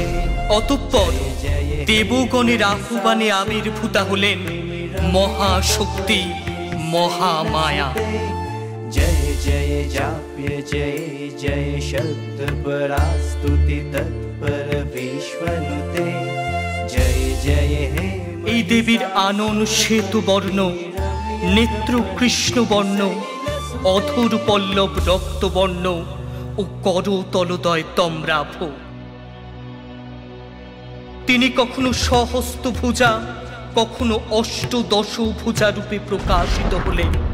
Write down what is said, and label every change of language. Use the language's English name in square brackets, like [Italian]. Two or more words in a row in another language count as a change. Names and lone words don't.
[Bangla] অতঃপর দেবগণের আহ্বানে আবির্ভূতা হলেন মহাশক্তি মহামায়া। [Sanskrit] जय जय जाप्य जय जय शब्द परास्तुति तत्पर विश्वनुते। जय जय हे। [Bangla] এই দেবীর আনন শ্বেত বর্ণ, নেত্র কৃষ্ণ বর্ণ, অধর পল্লব রক্তবর্ণ ও কর তলদয় তম্রাভ। তিনি কখনো সহস্ত ভুজা, কখনো অষ্টদশ ভুজা রূপে প্রকাশিত হলেন।